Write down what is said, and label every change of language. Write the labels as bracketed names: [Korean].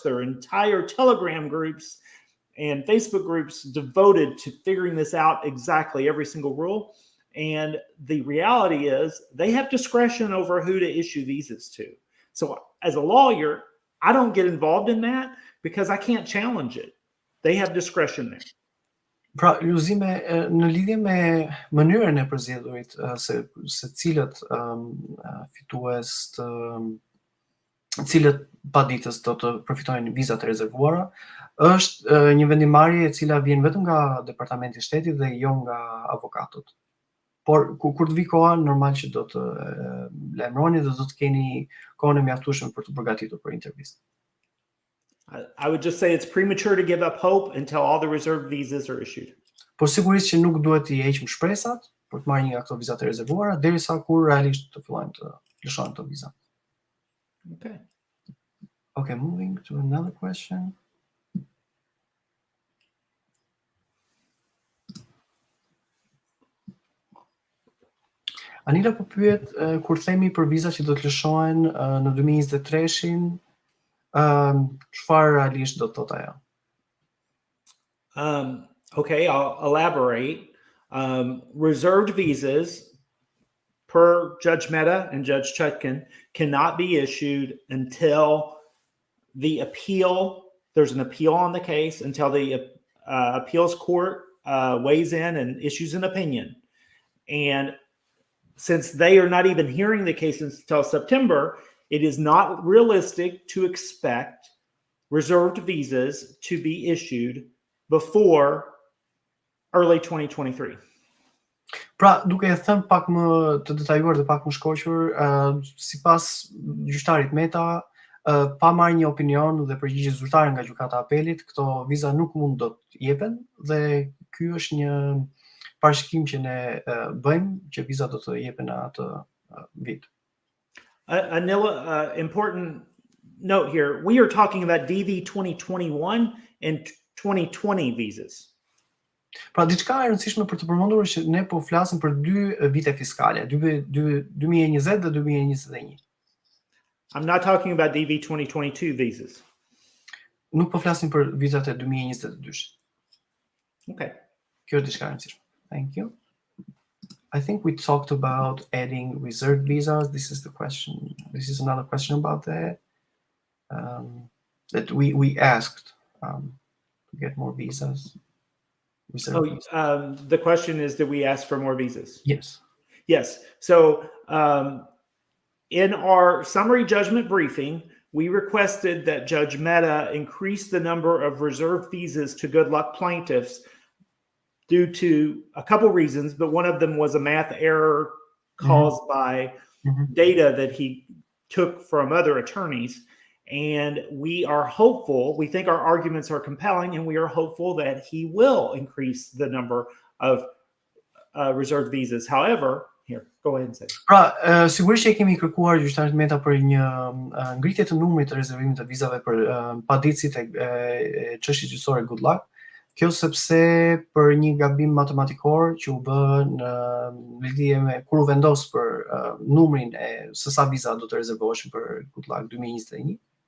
[English] There are entire Telegram groups and Facebook groups devoted to figuring this out exactly, every single rule. And the reality is they have discretion over who to issue visas to. So as a lawyer, I don't get involved in that because I can't challenge it. They have discretion there. [Albanian] Pra, Luzime, në lidhje me mënyrën e përzgjedhurit se cilët fitues cilët paditës do të përfitojnë vizat e rezervuara, është një vendimarrje e cila vjen vetëm nga Departamenti I Shtetit dhe jo nga avokatët. Por kur të vi koha, normal që do të lajmëroni dhe do të keni kohën e mjaftueshme për të përgatitur për intervistë. [English] I would just say it's premature to give up hope until all the reserved visas are issued. [Albanian] Por sigurisht që nuk duhet I heqim shpresat për të marrë një nga këto vizat e rezervuara derisa kur realisht të fillojnë të lëshohen këto viza. [English] Okay. Okay, moving to another question. [Albanian] Anila po pyet kur themi për vizat që do të lëshohen në 2023-shin, çfarë realisht do të thotë ajo? [English] Okay, I'll elaborate. Reserved visas, per Judge Mehta and Judge Chutkan, cannot be issued until the there's an appeal on the case, until the appeals court weighs in and issues an opinion. And since they are not even hearing the case until September, it is not realistic to expect reserved visas to be issued before early 2023. [Albanian] Pra, duke e thënë pak më të detajuar dhe pak më shkoqur, sipas gjyqtarit Mehta, pa marrë një opinion dhe përgjigje zyrtare nga gjykata e apelit, këto viza nuk mund do të jepen dhe ky është një parashikim që ne bëjmë që viza do të jepen në atë vit. [English] Anila, important note here, we are talking about DV 2021 and 2020 visas. [Albanian] Pra, diçka e rëndësishme për të përmendur është që ne po flasim për dy vite fiskale, 2020 dhe 2021. [English] I'm not talking about DV 2022 visas. [Albanian] Nuk po flasim për vizat e 2022. [English] Okay. [Albanian] Kjo është diçka e rëndësishme. [English] Thank you. I think we talked about adding reserved visas. This is the question. This is another question about that. That we asked to get more visas. The question is, did we ask for more visas? Yes. Yes. So in our summary judgment briefing, we requested that Judge Mehta increase the number of reserved visas to good luck plaintiffs due to a couple reasons, but one of them was a math error caused by data that he took from other attorneys. And we are hopeful, we think our arguments are compelling, and we are hopeful that he will increase the number of reserved visas. However, here, go ahead and say. [Albanian] Pra, sigurisht që kemi kërkuar gjyqtarit Mehta për një ngritje të numrit të rezervimit të vizave për paditësit e çështjes gjyqësore good luck. Kjo sepse për një gabim matematikor që u bë në lidhje me kur u vendos për numrin e së sa viza do të rezervoheshin për good luck 2021.